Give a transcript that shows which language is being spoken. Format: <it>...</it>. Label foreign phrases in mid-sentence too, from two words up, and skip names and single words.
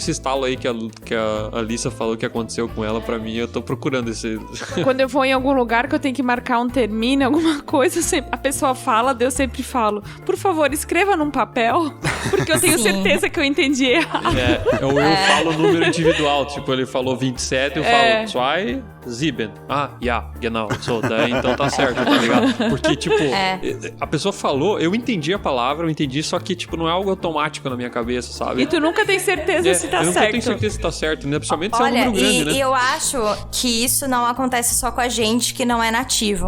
<pt>Esse estalo aí que a Alissa falou que aconteceu com ela, pra mim, eu tô procurando esse... Quando eu vou em algum lugar que eu tenho que marcar um termine, alguma coisa, a pessoa fala, eu sempre falo, por favor, escreva num papel, porque eu tenho certeza que eu entendi errado. Ou eu falo o número individual, tipo, ele falou 27, eu falo 27.</pt> <de>Ah, ja, genau.</de> <pt>Daí, então tá certo, tá ligado? Porque, tipo, a pessoa falou, eu entendi a palavra, eu entendi, só que, tipo, não é algo automático na minha cabeça, sabe? E tu nunca tem certeza se tá eu certo. nunca tenho certeza se tá certo, né? Principalmente se é um Olha, número grande, né? e eu acho que isso não acontece só com a gente que não é nativo.</pt>